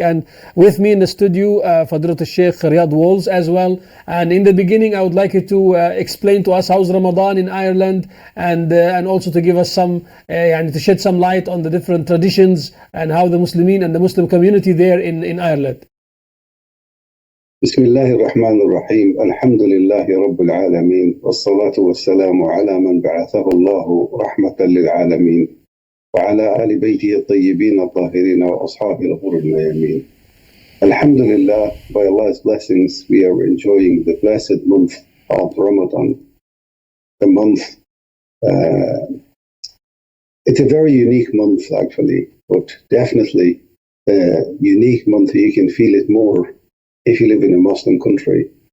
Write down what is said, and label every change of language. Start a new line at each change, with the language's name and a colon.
English: And with me in the studio, Fadrat al-Sheikh Riyad Walls as well. And in the beginning, I would like you to explain to us how's Ramadan in Ireland, and also to give us some, and to shed some light on the different traditions and how the Muslimin and the Muslim community there in Ireland.
Arabic: بسم الله الرحمن الرحيم الحمد لله رب العالمين والصلاة والسلام على من بعثه الله رحمة للعالمين وعلى آل بيته الطيبين الطاهرين وأصحابه الغر الميامين.
English: Alhamdulillah, by Allah's blessings, we are enjoying the blessed month of Ramadan. The month, it's a very unique month actually, but definitely a unique month. You can feel it more if you live in a Muslim country.